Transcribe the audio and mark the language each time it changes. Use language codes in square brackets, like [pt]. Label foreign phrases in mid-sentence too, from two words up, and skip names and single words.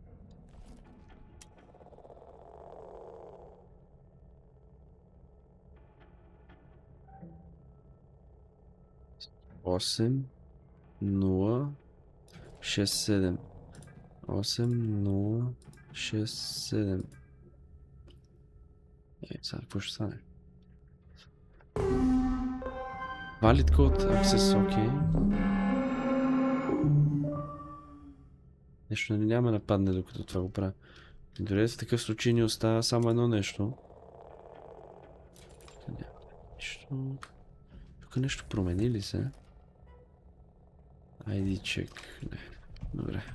[bg] Осем, 0, 6, 7. 8, 0, 6, 7. Сега какво ще стане? [en] Valid code, access, [bg] окей. Нещо не няма нападне докато това го правя. Дори в такъв случай ни остава само едно нещо. Тук нещо промени ли се? [en] ID check. [bg] Не. Добре.